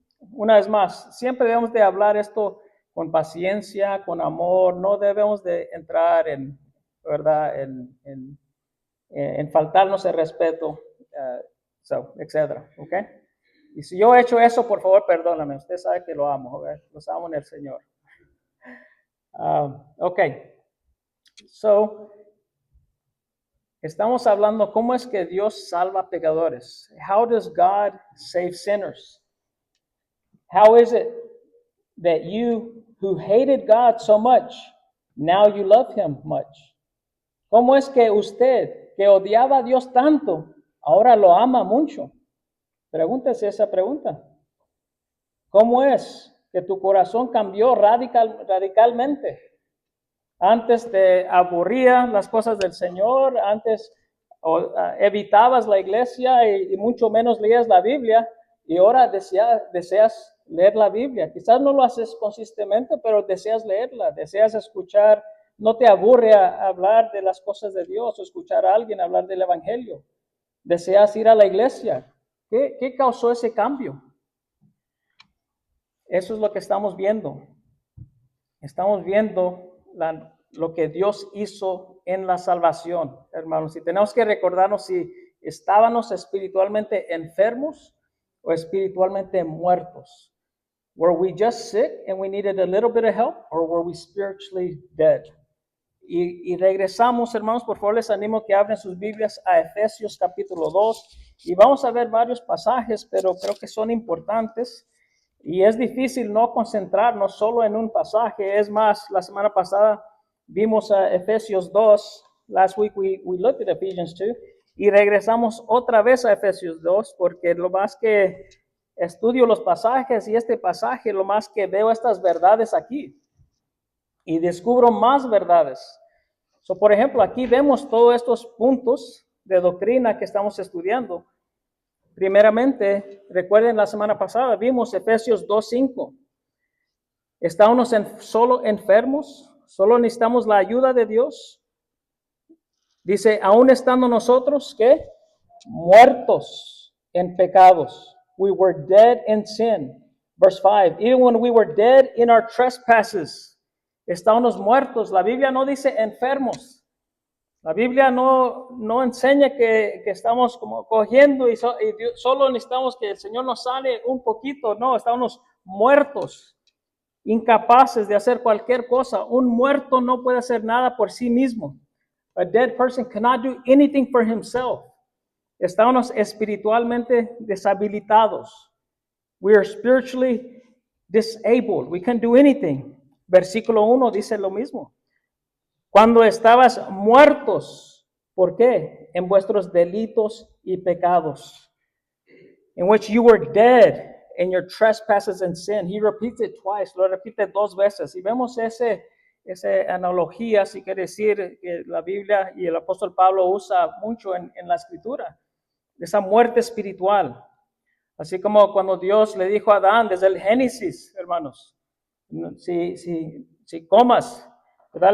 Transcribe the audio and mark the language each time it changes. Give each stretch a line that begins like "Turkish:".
Spanish: una vez más, siempre debemos de hablar esto con paciencia, con amor, no debemos de entrar en, ¿verdad?, en faltarnos el respeto, etcétera, ¿ok? Y si yo he hecho eso, por favor, perdóname, usted sabe que lo amo, ¿ok? Los amo en el Señor. Ok, so, estamos hablando cómo es que Dios salva pecadores.
English: How does God save sinners? How is it that you who hated God so much, now you love him much?
Spanish: ¿Cómo es que usted que odiaba a Dios tanto, ahora lo ama mucho? Pregúntese esa pregunta. ¿Cómo es que tu corazón cambió radicalmente? Antes te aburrían las cosas del Señor, antes evitabas la iglesia y mucho menos leías la Biblia, y ahora deseas leer la Biblia. Quizás no lo haces consistentemente, pero deseas leerla, deseas escuchar, no te aburre hablar de las cosas de Dios o escuchar a alguien hablar del Evangelio. Deseas ir a la iglesia. ¿Qué causó ese cambio? Eso es lo que estamos viendo. Estamos viendo lo que Dios hizo en la salvación, hermanos. Y tenemos que recordarnos si estábamos espiritualmente enfermos o espiritualmente muertos.
English: Were we just sick and we needed a little bit of help, or were we spiritually dead?
Spanish: Y regresamos, hermanos, por favor, les animo que abren sus Biblias a Efesios capítulo 2. Y vamos a ver varios pasajes, pero creo que son importantes. Y es difícil no concentrarnos solo en un pasaje. Es más, la semana pasada vimos a Efesios 2.
English: Last week we looked at Ephesians 2.
Spanish: Y regresamos otra vez a Efesios 2, porque lo más que estudio los pasajes y este pasaje, lo más que veo estas verdades aquí. Y descubro más verdades. So, por ejemplo, aquí vemos todos estos puntos de doctrina que estamos estudiando. Primeramente, recuerden la semana pasada, vimos Efesios 2:5. ¿Estamos solo enfermos? ¿Solo necesitamos la ayuda de Dios? Dice, aún estando nosotros, ¿qué? Muertos en pecados.
English: We were dead in sin. Verse 5, even when we were dead in our trespasses.
Spanish: Estábamos muertos. La Biblia no dice enfermos. La Biblia no enseña que estamos como cogiendo y solo necesitamos que el Señor nos sane un poquito. No, estamos muertos, incapaces de hacer cualquier cosa. Un muerto no puede hacer nada por sí mismo.
English: A dead person cannot do anything for himself.
Spanish: Estamos espiritualmente deshabilitados.
English: We are spiritually disabled. We can't do anything.
Spanish: Versículo 1 dice lo mismo. Cuando estabas muertos, ¿por qué? En vuestros delitos y pecados.
English: In which you were dead in your trespasses and sin. He repeats it twice,
Spanish: lo repite dos veces. Y vemos esa analogía, si quiere decir, que la Biblia y el apóstol Pablo usa mucho en la escritura. Esa muerte espiritual. Así como cuando Dios le dijo a Adán desde el Génesis, hermanos, si comas, ¿verdad?